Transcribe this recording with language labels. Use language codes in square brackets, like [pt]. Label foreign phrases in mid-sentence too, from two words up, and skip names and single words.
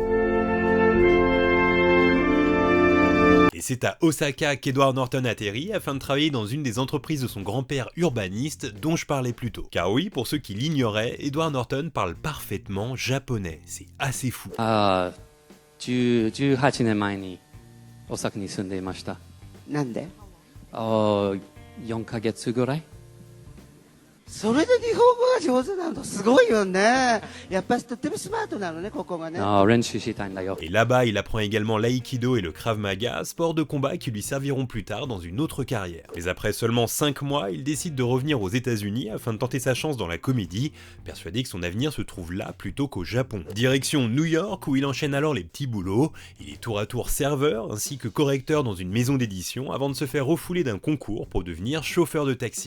[fr] Et c'est à Osaka qu'Edward Norton atterrit afin de travailler dans une des entreprises de son grand-père urbaniste dont je parlais plus tôt. Car oui, pour ceux qui l'ignoraient, Edward Norton parle parfaitement japonais. C'est assez fou. [ja] 18 年前に大阪に住んでいました。なんで 4ヶ月ぐらい。それで日本語が上手なのすごいよね。やっぱりとってもスマートなのね、ここがね。練習したいんだよ。 [fr] Et là-bas, il apprend également l'aïkido et le krav maga, sports de combat qui lui serviront plus tard dans une autre carrière. Mais après seulement 5 mois, il décide de revenir aux États-Unis afin de tenter sa chance dans la comédie, persuadé que son avenir se trouve là plutôt qu'au Japon. Direction New York où il enchaîne alors les petits boulots. Il est tour à tour serveur ainsi que correcteur dans une maison d'édition avant de se faire refouler d'un concours pour devenir chauffeur de taxi.